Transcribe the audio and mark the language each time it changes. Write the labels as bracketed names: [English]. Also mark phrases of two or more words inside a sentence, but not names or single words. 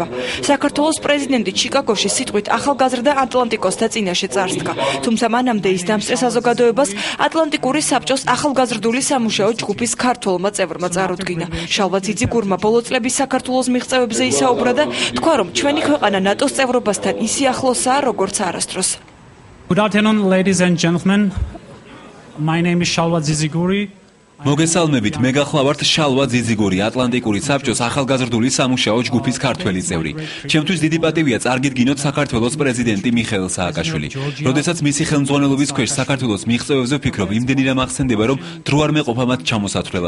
[Georgian] საქართველოს პრეზიდენტი ჩიკაგოში სიტყვით ახალგაზრდა ატლანტიკოსთა წინაშე წარსდგა. თუმცა მანამდე ის დამსწრე საზოგადოებას ატლანტიკური საბჭოს ახალგაზრდული სამუშაო ჯგუფის ქართველმა წევრმა წარუდგინა. შალვა ძიძიგურმა ბოლო წლების საქართველოს მიღწევებზე ისაუბრა და თქვა, რომ ჩვენი ქვეყანა ნატოს წევრობასთან ისე ახლოსაა, როგორც არასდროს. [English] Good afternoon, ladies and gentlemen. My name is Shalva Ziziguri. [Georgian] მოგესალმებით, მე გახლავართ შალვა ძიძიგური, ატლანტიკური საბჭოს ახალგაზრდული სამუშაო ჯგუფის ქართველი წევრი. ჩემთვის დიდი პატივია წარგიდგინოთ საქართველოს პრეზიდენტი მიხეილ სააკაშვილი. როდესაც მისი ხელმძღვანელობის ქვეშ საქართველოს მიღწევებზე ვფიქრობ, იმდენი რამ ახსენდება, რომ დრო არ მეყოფა მათ ჩამოსათვლელად.